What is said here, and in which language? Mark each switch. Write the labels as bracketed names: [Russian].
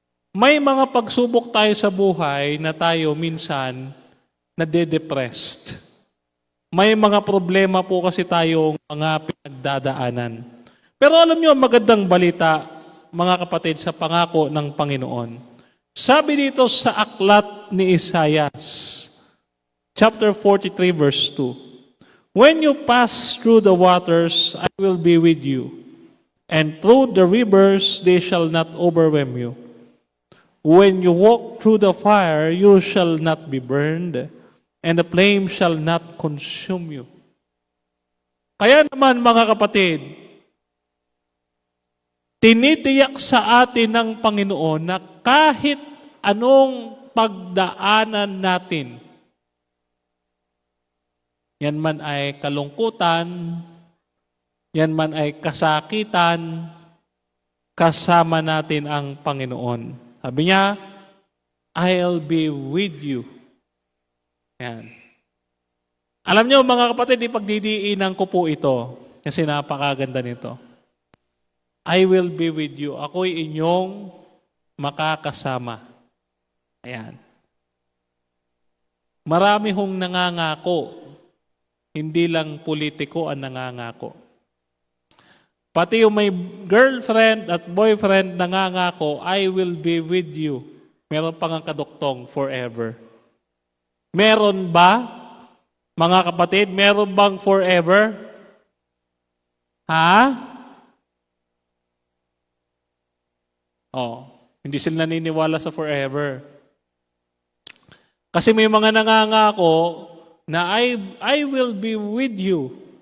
[Filipino] May mga pagsubok tayo sa buhay na tayo minsan nade-depressed. May mga problema po kasi tayong mga pinagdadaanan. Pero alam niyo, magandang balita, mga kapatid, sa pangako ng Panginoon. Sabi dito sa aklat ni Isaias, chapter 43, verse 2, [English] "When you pass through the waters, I will be with you, and through the rivers, they shall not overwhelm you. When you walk through the fire, you shall not be burned, and the flame shall not consume you." [Filipino] Kaya naman, mga kapatid, tinitiyak sa atin ng Panginoon na kahit anong pagdaanan natin, yan man ay kalungkutan, yan man ay kasakitan, kasama natin ang Panginoon. Sabi niya, [English] I'll be with you. [Filipino] Yan. Alam niyo, mga kapatid, ipagdidiinan ko po ito kasi napakaganda nito. [English] I will be with you. [Filipino] Ako'y inyong makakasama. Ayan. Marami hong nangangako. Hindi lang politiko ang nangangako. Pati yung may girlfriend at boyfriend nangangako, [English] I will be with you. [Filipino] Meron pang ang kaduktong forever. Meron ba? Mga kapatid, meron bang forever? Ha? Hindi sila naniniwala sa forever. Kasi may mga nangangako na [English] I will be with you.